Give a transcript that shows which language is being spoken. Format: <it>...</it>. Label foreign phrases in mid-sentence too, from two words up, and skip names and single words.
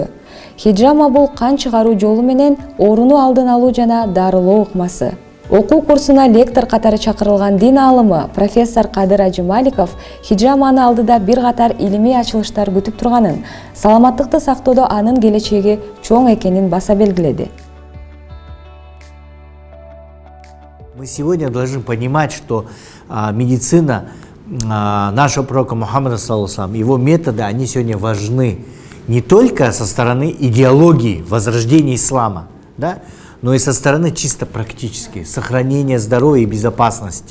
<ky>Хиджама бул кан чыгаруу жолу менен ооруну алдын алуу жана дарылоо ыкмасы. Окуу курсуна лектор катары чакырылган дин аалымы профессор Кадыр Ажималиков хиджаманы алдыда бир катар илимий ачылыштар күтүп турганын, саламаттыкты сактоодо анын келечеги чоң экенин баса белгиледи.</ky> <ru>Мы сегодня должны понимать, что медицина нашего пророка Мухаммада, саллаллаху, его методы, они сегодня важны не только со стороны идеологии, возрождения ислама, да, но и со стороны чисто практической, сохранения здоровья и безопасности.</ru>